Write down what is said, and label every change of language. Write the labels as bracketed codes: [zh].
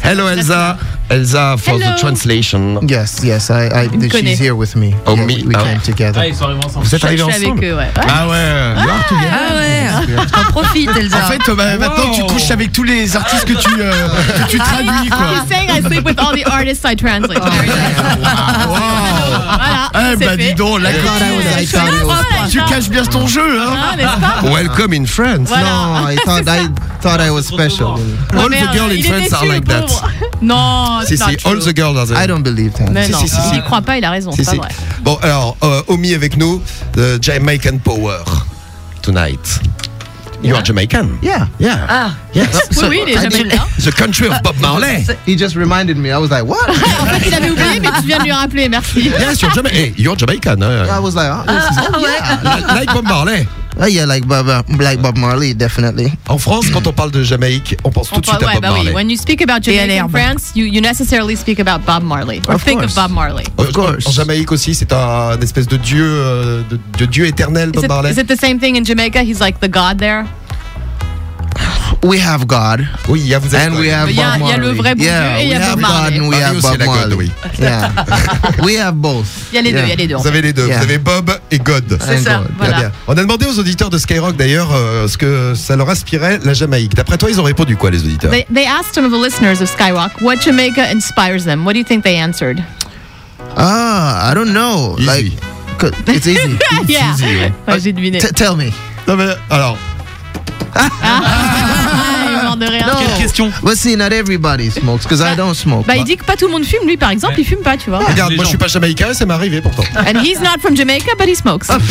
[en] Hello va, Elsa. Elsa for the translation. Yes, she's here with me. Oh, yeah, we came together. [fr] Ah, ils sont arrivés ensemble. Vous êtes arrivés ensemble. Avec eux, ouais. Ah ouais. [en] You are together. [fr] Ah ouais. T'en profites, Elsa. En fait, maintenant, tu couches avec tous les artistes que tu traduis, quoi. [en] He's saying I sleep with all the artists I translate. Wow. [fr] Voilà. Eh ben, dis donc, la classe. Là, tu caches bien ton jeu, hein? Ah, [en] welcome in France. [fr] Voilà. [en] Non, I thought thought I was special. All the girls in France are like that. [fr] Non, c'est si, [en] all the girls are. I don't believe that. [fr] Mais non, si, il croit pas, il a raison. C'est pas vrai. Bon, alors, Omi avec nous, [en] the Jamaican power tonight. You are Jamaican. Yeah. Ah. Yes. [fr] Oui, il est Jamaican. [en] The country of Bob Marley. He just reminded me. I was like, what? [fr] En fait, il avait oublié, mais tu viens de lui rappeler. Merci. [en] Yes, you're Jamaican. Hey, you're Jamaican. I was like, yeah. Like Bob Marley. Yeah, like Bob Marley, definitely. [fr] En France, quand on parle de Jamaïque, on pense tout de suite à Bob Marley. [en] When you speak about Jamaican in France, you necessarily speak about Bob Marley. Or think of Bob Marley. Of course. [fr] En Jamaïque aussi, c'est un espèce de dieu, de dieu éternel, Bob Marley. [en] Is it the same thing in Jamaica? He's like the god there? We have God. [fr] Oui, il y a vous [en] and we have Bob Marley. [fr] Il y a le vrai Bob Marley. [en] Yeah, we have God and we have Bob Marley. Oui. Yeah. We have both. [fr] Il y a les deux, il y a les deux. Vous avez les deux. Yeah. Vous avez Bob et God. C'est ça, voilà. Bien. On a demandé aux auditeurs de Skyrock d'ailleurs ce que ça leur inspirait la Jamaïque. D'après toi, ils ont répondu quoi les auditeurs? [en] They asked some of the listeners of Skyrock what Jamaica inspires them. What do you think they answered? Ah, I don't know. Easy. Like it's easy. It's yeah. Easy. [fr] J'ai deviné. [en] Tell me. [fr] Non, mais, alors. De rien. No. Quelle question? [en] Well, see, not everybody smokes, because I don't smoke. [fr] Bah, il dit que pas tout le monde fume. Lui, par exemple, il fume pas, tu vois. Regarde, moi, je suis pas Jamaïcain, ça m'est arrivé pourtant. [en] And he's not from Jamaica, but he smokes.